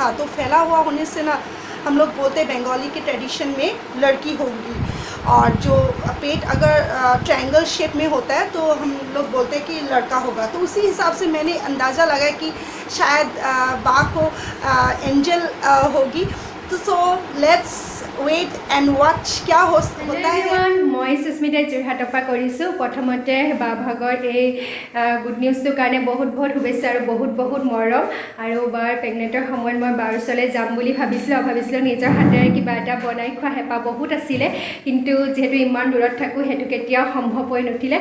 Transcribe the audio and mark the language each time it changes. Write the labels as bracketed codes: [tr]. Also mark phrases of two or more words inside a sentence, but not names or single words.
[hi] तो फैला हुआ होने से ना हम लोग बोलते हैं बंगाली के ट्रेडिशन में लड़की होगी, और जो पेट अगर [en] triangle shape [hi] में होता है तो हम लोग बोलते हैं कि लड़का होगा। तो उसी हिसाब से मैंने अंदाज़ा लगाया कि शायद बा को एंजल होगी। [en] तो so let's wait and watch [hi] क्या होता है। [as] মই সুস্মিতা যোৰহাটৰ পৰা কৰিছোঁ। প্ৰথমতে বা ভাগৰ এই [en] good news [as] কাৰণে বহুত বহুত শুভেচ্ছা আৰু বহুত বহুত মৰম। আৰু বাৰ প্ৰেগনেণ্টৰ সময়ত মই বাৰ ওচৰলৈ যাম বুলি ভাবিছিলোঁ নিজৰ হাতেৰে কিবা এটা বনাই খোৱা হেঁপাহ বহুত আছিলে, কিন্তু যিহেতু ইমান দূৰত থাকোঁ সেইটো কেতিয়াও সম্ভৱ হৈ নুঠিলে।